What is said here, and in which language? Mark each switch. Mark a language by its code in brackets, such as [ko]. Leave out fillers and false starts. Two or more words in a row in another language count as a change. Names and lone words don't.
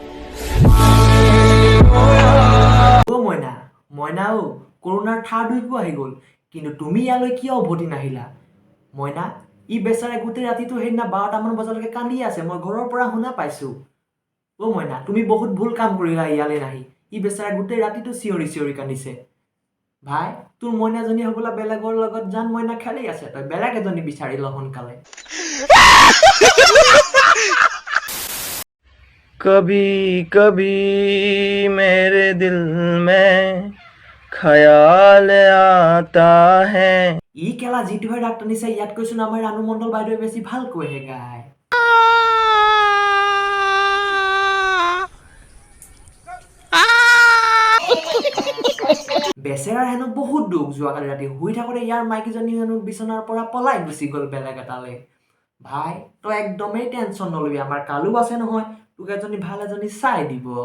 [as] মইনা কৰোণাৰ থাৰ্ড ৱেভো আহি গ'ল কিন্তু তুমি ইয়ালৈ কিয় উভতি নাহিলা মইনা ই বেচাৰে গোটেই ৰাতিটো সেইদিনা 12টামান বজালৈকে কান্দি আছে মই ঘৰৰ পৰা শুনা পাইছো মইনা তুমি বহুত ভুল কাম কৰিলা ইয়ালৈ নাহি ই বেচাৰে গোটেই ৰাতিটো চিঞৰি চিঞৰি কান্দিছে ভাই তোৰ মইনাজনী হ'বলা বেলেগৰ লগত জান মইনা খেলি আছে তই বেলেগ এজনী বিচাৰি ল সোনকালে [hi] कभी कभी मेरे दिल में ख्याल आता है [as] ই কেলা যিটো হয় ডাক্তৰ নিছে ইয়াত কৈছো আমাৰ ৰানু মণ্ডল বাইদেৱে বেছি ভালকৈ গায় বেচেৰাৰ হেনো বহুত দুখ যোৱাকালি ৰাতি শুই থাকোঁতে ইয়াৰ মাইকীজনী হেনো বিচনাৰ পৰা পলাই গুচি গ'ল বেলেগ এটালে ভাই তই একদমেই টেনচন নলবি আমাৰ কালু আছে নহয় তোক এজনী ভাল এজনী চাই দিব